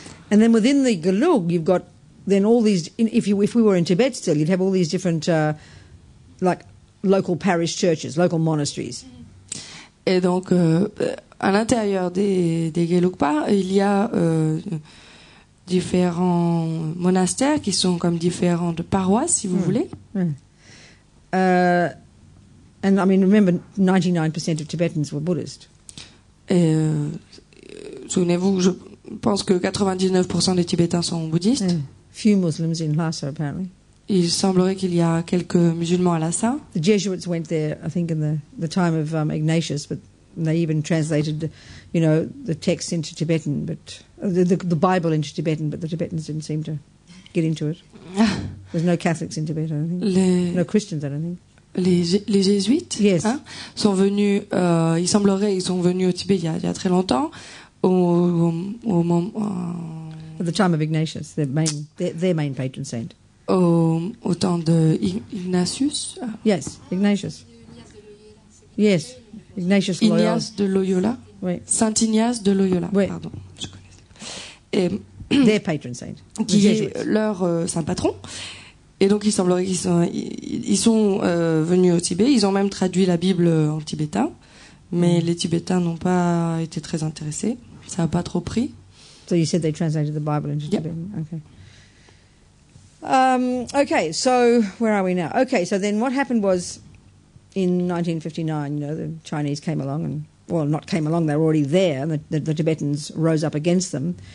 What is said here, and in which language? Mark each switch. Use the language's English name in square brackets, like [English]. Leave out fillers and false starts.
[English] And then within the Gelug, you've got then all these. If we were in Tibet still, you'd have all these different, like local parish churches, local monasteries. [French] Et donc, à l'intérieur des Gelugpa, il y a différents monastères qui sont comme différentes paroisses, si vous voulez. [English] And I mean, remember, 99% of Tibetans were Buddhist. [French] Et souvenez-vous, je pense que 99% des Tibétains sont bouddhistes. [English] Few Muslims in Lhasa, apparently. [French] Il semblerait qu'il y a quelques musulmans à Lhasa. [English] The Jesuits went there, I think, in the time of Ignatius, but they even translated, the text into Tibetan, but the Bible into Tibetan, but the Tibetans didn't seem to get into it. There's no Catholics in Tibet, I don't think. No Christians, I don't think. [French] Les jésuites, [English] yes. [French] Sont venus. Il semblerait, ils sont venus au Tibet il y a très longtemps, au moment. [English] At the time of Ignatius, their main patron saint. [French] Au temps de Ignatius. [English] Yes, Ignatius. Yes, Ignatius [French] Ignace de Loyola. Oui. Saint Ignace de Loyola. Oui. Pardon, je connais. [English] Their patron saint. [French] Qui est leur saint patron. Et donc il semblerait qu'ils sont venus au Tibet. Ils ont même traduit la Bible en tibétain, mais les Tibétains n'ont pas été très intéressés. Ça n'a pas trop pris. [English] So you said they translated the Bible into Tibetan. Okay. Okay, so where are we now? Okay, so then what happened was, in 1959, the Chinese came along and, well, not came along, they were already there, and the Tibetans rose up against them.